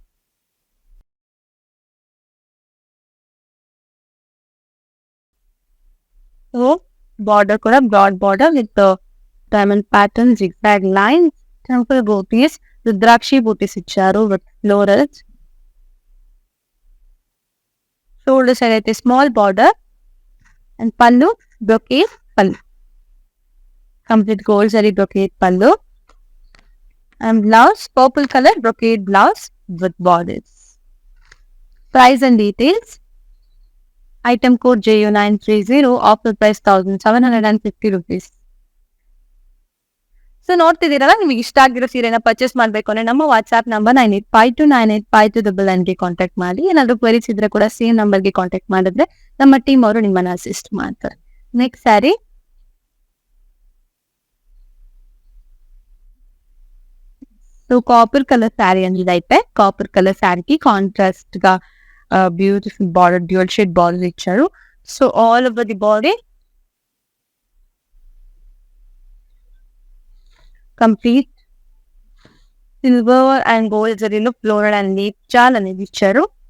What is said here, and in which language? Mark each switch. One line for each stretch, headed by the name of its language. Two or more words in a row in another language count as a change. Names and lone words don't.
Telugu: సో బార్డర్ కూడా బ్రాడ్
English: border with diamond pattern, zigzag lines, temple booties, rudraksha booties
Telugu: ఇచ్చారు
English: with florals. shoulder side
Telugu: అయితే
English: small border and pallu brocade pallu, complete gold zari brocade pallu and blouse purple color brocade blouse with borders. Price and details. Item code JU930, offer price 1,750 rupees.
Kannada: ಸೊ ನೋಡ್ತಿದ್ದೀರಲ್ಲ, ನಿಮಗೆ ಇಷ್ಟ ಆಗಿರೋ ಸೀರೆನ
English: purchase
Kannada: ಅಂದ್ರೆ ನಮ್ಮ ವಾಟ್ಸ್ಆಪ್ ನಂಬರ್ 9852985299ಗೆ ಕಾಂಟ್ಯಾಕ್ಟ್ ಮಾಡಿ. ಏನಾದ್ರು ಕ್ವೆರೀಸ್ ಇದ್ರೆ ಕೂಡ
English: same number
Kannada: ಕಾಂಟ್ಯಾಕ್ಟ್ ಮಾಡಿದ್ರೆ ನಮ್ಮ ಟೀಮ್ ಅವರು ನಿಮ್ಮನ್ನ ಅಸಿಸ್ಟ್ ಮಾಡ್ತಾರೆ.
English: next saree.
Telugu: సో
English: copper color saree
Telugu: అండి ఇదైతే.
English: copper color saree
Telugu: కాంట్రాస్ట్ గా
English: beautiful border, dual shade border
Telugu: ఇచ్చారు. సో
English: all over the body complete silver and gold zari floral and leaf jaal
Telugu: అనేది ఇచ్చారు.